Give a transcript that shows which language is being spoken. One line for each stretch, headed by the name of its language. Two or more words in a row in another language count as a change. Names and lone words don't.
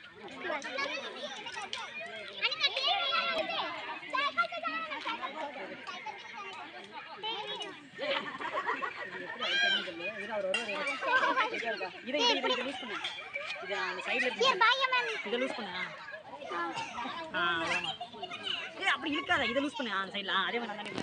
Tamil: இதை லூஸ் பண்ணு இது அந்த சைடுல இருக்கு
Hindi: ये भाई मैम
Tamil: இத லூஸ் பண்ணு அவ்வளவுதான் ஏய் அப்படி இழுக்காத இத லூஸ் பண்ணு அந்த சைடுல அதே மாதிரி நான்